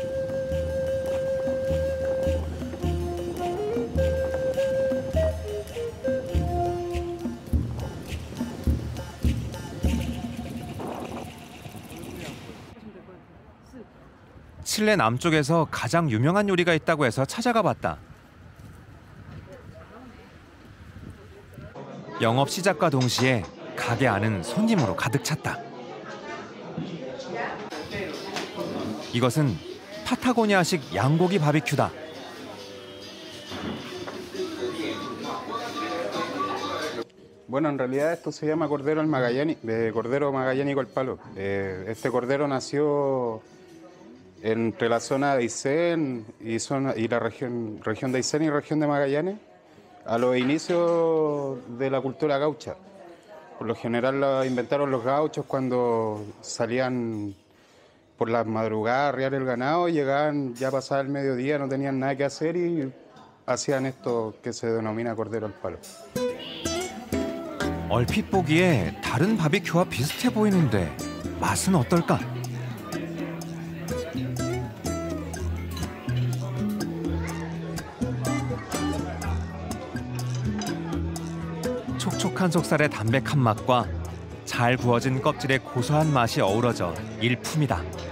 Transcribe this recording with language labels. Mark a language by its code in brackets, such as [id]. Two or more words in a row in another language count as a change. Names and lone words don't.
[ko] 칠레 남쪽에서 가장 유명한 요리가 있다고 해서 찾아가 봤다. 영업 시작과 동시에 가게 안은 손님으로 가득 찼다. 이것은 파타고니아식 양고기 바비큐다. [es] Bueno, en realidad esto se llama cordero al cordero magallánico al palo. Este cordero nació entre la zona de Aysén y la región de Aysén y región de Magallanes a los inicios de la cultura gaucha. Por lo general lo inventaron los gauchos cuando salían por las madrugadas a arriar el ganado y llegaban ya pasado el mediodía, no tenían nada que hacer y hacían esto que se denomina cordero al palo. [ko] 얼핏 보기에 다른 바비큐와 비슷해 보이는데 맛은 어떨까? 촉촉한 속살의 담백한 맛과 잘 구워진 껍질의 고소한 맛이 어우러져 일품이다.